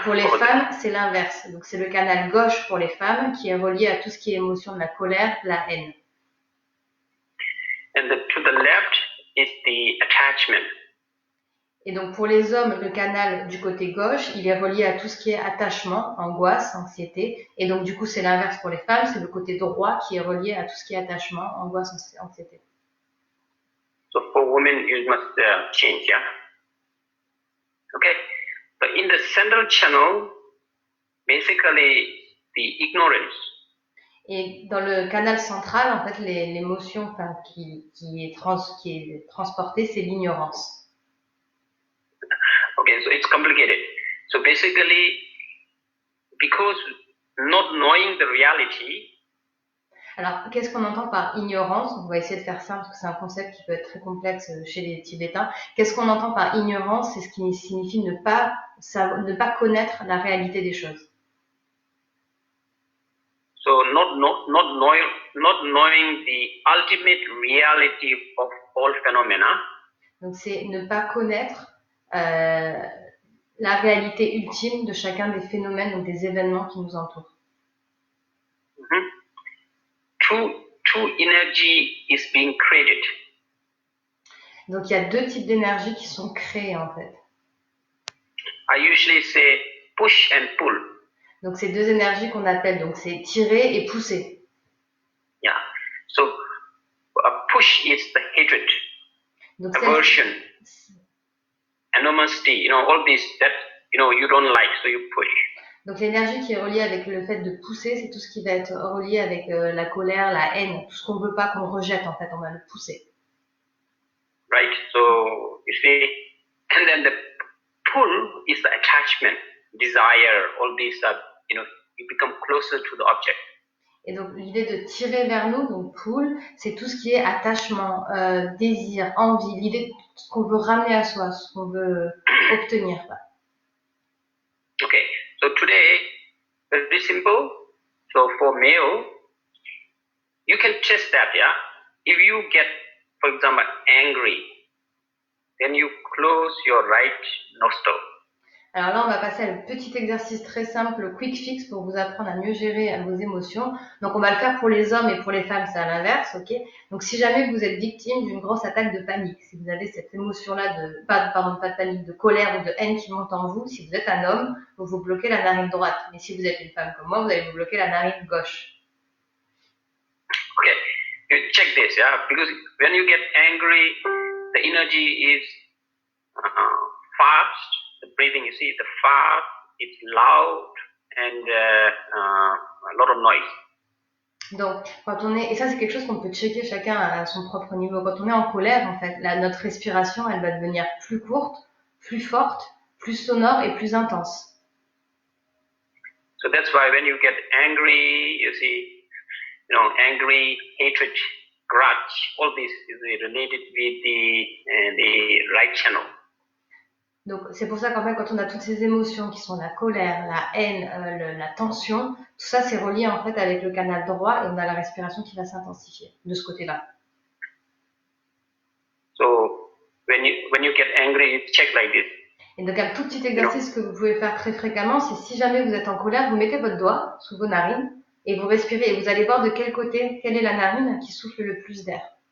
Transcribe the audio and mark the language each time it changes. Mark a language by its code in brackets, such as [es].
[fr] Pour les femmes, c'est l'inverse. Donc c'est le canal gauche pour les femmes qui est relié à tout ce qui est émotion de la colère, de la haine. [en] And to the left is the attachment. [fr] Et donc pour les hommes, le canal du côté gauche, il est relié à tout ce qui est attachement, angoisse, anxiété. Et donc du coup, c'est l'inverse pour les femmes, c'est le côté droit qui est relié à tout ce qui est attachement, angoisse, anxiété. [en] So for women, you must change, yeah. Okay. So in the central channel, basically the ignorance. [fr] Et dans le canal central, en fait, l'émotion qui est transportée, c'est l'ignorance. [en] Okay, so it's complicated. So basically, because not knowing the reality, [fr] alors, qu'est-ce qu'on entend par ignorance? On va essayer de faire simple parce que c'est un concept qui peut être très complexe chez les Tibétains. Qu'est-ce qu'on entend par ignorance? C'est ce qui signifie ne pas connaître la réalité des choses. [en] So not knowing the ultimate reality of all phenomena. [fr] Donc c'est ne pas connaître la réalité ultime de chacun des phénomènes ou des événements qui nous entourent. Mm-hmm. [en] Two energy is being created. [fr] Donc il y a deux types d'énergie qui sont créés en fait. [en] I usually say push and pull. [fr] Donc c'est deux énergies qu'on appelle, donc c'est tirer et pousser. [en] Yeah. So push is the hatred, [fr] donc, [en] aversion, animosity, all this that you don't like, so you push. [fr] Donc l'énergie qui est reliée avec le fait de pousser, c'est tout ce qui va être relié avec la colère, la haine, tout ce qu'on veut pas, qu'on rejette en fait, on va le pousser. [en] Right. So you see, and then the pull is the attachment, desire, all these you become closer to the object. [fr] Et donc l'idée de tirer vers nous, donc pull, c'est tout ce qui est attachement, désir, envie, l'idée de ce qu'on veut ramener à soi, ce qu'on veut obtenir. [en] Okay, so today, very simple. So for male, you can test that, yeah? If you get, for example, angry, then you close your right nostril. [fr] Alors là, on va passer à le petit exercice très simple, le [en] quick fix [fr] pour vous apprendre à mieux gérer vos émotions. Donc, on va le faire pour les hommes et pour les femmes, c'est à l'inverse, ok? Donc, si jamais vous êtes victime d'une grosse attaque de panique, si vous avez cette émotion-là pas de panique, de colère ou de haine qui monte en vous, si vous êtes un homme, vous vous bloquez la narine droite. Mais si vous êtes une femme comme moi, vous allez vous bloquer la narine gauche. [en] Okay, you check this, yeah? Because when you get angry, the energy is fast. The breathing, you see, the fast, it's loud, and a lot of noise. [fr] Donc, quand on est, et ça c'est quelque chose qu'on peut checker chacun à son propre niveau, quand on est en colère, en fait, notre respiration, elle va devenir plus courte, plus forte, plus sonore et plus intense. [en] So that's why when you get angry, you see, angry, hatred, grudge, all this is related with the right channel. [fr] Donc, c'est pour ça qu'en fait, quand on a toutes ces émotions qui sont la colère, la haine, la tension, tout ça, c'est relié en fait avec le canal droit et on a la respiration qui va s'intensifier de ce côté-là. [en] So, when you get angry, you check like this. [fr] Et donc, un tout petit exercice que vous pouvez faire très fréquemment, c'est si jamais vous êtes en colère, vous mettez votre doigt sous vos narines et vous respirez et vous allez voir de quel côté, quelle est la narine qui souffle le plus d'air.